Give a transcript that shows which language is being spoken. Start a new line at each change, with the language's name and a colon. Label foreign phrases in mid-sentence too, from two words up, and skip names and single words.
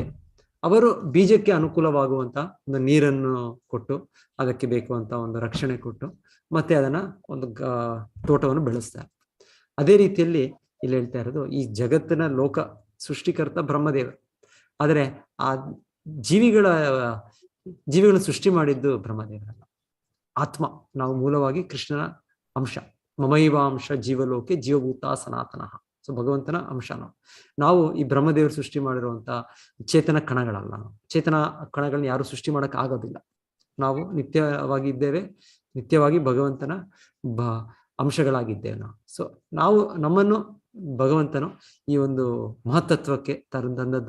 Kannada: ಅವರು ಬೀಜಕ್ಕೆ ಅನುಕೂಲವಾಗುವಂತ ಒಂದು ನೀರನ್ನು ಕೊಟ್ಟು, ಅದಕ್ಕೆ ಬೇಕು ಒಂದು ರಕ್ಷಣೆ ಕೊಟ್ಟು, ಮತ್ತೆ ಅದನ್ನ ಒಂದು ತೋಟವನ್ನು ಬೆಳೆಸ್ತಾರೆ. ಅದೇ ರೀತಿಯಲ್ಲಿ ಇಲ್ಲಿ ಹೇಳ್ತಾ ಇರೋದು, ಈ ಜಗತ್ತಿನ ಲೋಕ ಸೃಷ್ಟಿಕರ್ತ ಬ್ರಹ್ಮದೇವರು, ಆದರೆ ಆ ಜೀವಿಗಳನ್ನು ಸೃಷ್ಟಿ ಮಾಡಿದ್ದು ಬ್ರಹ್ಮದೇವರಲ್ಲ, ಆತ್ಮ. ನಾವು ಮೂಲವಾಗಿ ಕೃಷ್ಣನ ಅಂಶ,
Sanskrit: ಮಮೈವಾಂಶ ಜೀವಲೋಕೆ ಜೀವಭೂತ ಸನಾತನಃ.
Kannada: ಸೊ ಭಗವಂತನ ಅಂಶ ನಾವು ಈ ಬ್ರಹ್ಮದೇವರು ಸೃಷ್ಟಿ ಮಾಡಿರುವಂತ ಚೇತನ ಕಣಗಳಲ್ಲ. ನಾವು ಚೇತನ ಕಣಗಳನ್ನ ಯಾರು ಸೃಷ್ಟಿ ಮಾಡಕ್ ಆಗೋದಿಲ್ಲ. ನಾವು ನಿತ್ಯವಾಗಿ ಇದ್ದೇವೆ, ನಿತ್ಯವಾಗಿ ಭಗವಂತನ ಅಂಶಗಳಾಗಿದ್ದೇವೆ ನಾವು. ಸೊ ನಾವು ನಮ್ಮನ್ನು ಭಗವಂತನು ಈ ಒಂದು ಮಹತ್ತತ್ವಕ್ಕೆ ತಂದದ್ದು.